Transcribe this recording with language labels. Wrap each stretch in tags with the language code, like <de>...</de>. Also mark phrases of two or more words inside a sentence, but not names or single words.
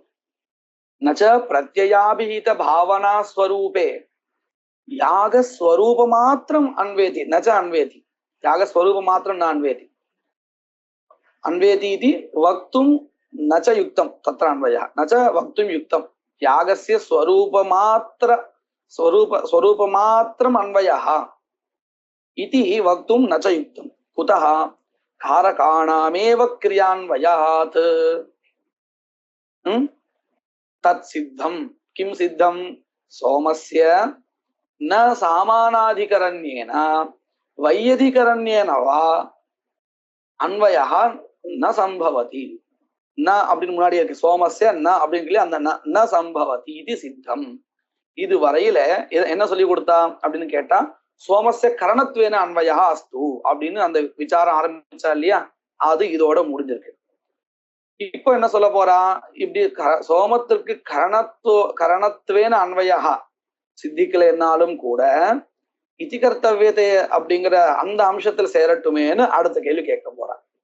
<sa>न च प्रत्ययाभिहित भावना स्वरूपे यागस्वरूप मात्रम् अन्वेति, न च अन्वेति, यागस्वरूप मात्रं न अन्वेति. अन्वेति इति वक्तुं न च युक्तम्, तत्र अन्वयः न च वक्तुं युक्तम्. யாகஸ்ய स्वरूपमात्रम् अन्वयः इति वक्तुं न च युक्तम्. कुतः? कारकाणामेव क्रियान्वयात्. तत् सिद्धं. किं सिद्धं? सोमस्य न सामानाधिकरण्येन वैयधिकरण्येन वा अन्वयः न संभवति.</sa> <ta>ந அப்படின்னு முன்னாடி இருக்கு</ta> <sa>सोमस्य न</sa> <ta>அப்படின்னு சொல்லி அந்த</ta> <sa>न सम्भवति</sa> <ta>இது சித்தம். இது வரையில என்ன சொல்லி கொடுத்தா அப்படின்னு கேட்டா</ta> <sa>सोमस्य करणत्वेन अन्वयः अस्तु</sa> <ta>அப்படின்னு அந்த விசாரம் ஆரம்பிச்சா இல்லையா, அது இதோட முடிஞ்சிருக்கு. இப்போ என்ன சொல்ல போறா, இப்படி சோமத்திற்கு</ta> <sa>करणत्वेन अन्वयः</sa> <ta>சித்திக்கலைன்னாலும் கூட இதி கர்த்தவியத்தை அப்படிங்கிற அந்த அம்சத்தில் சேரட்டுமேன்னு அடுத்த கேள்வி கேட்க போறான்.</ta>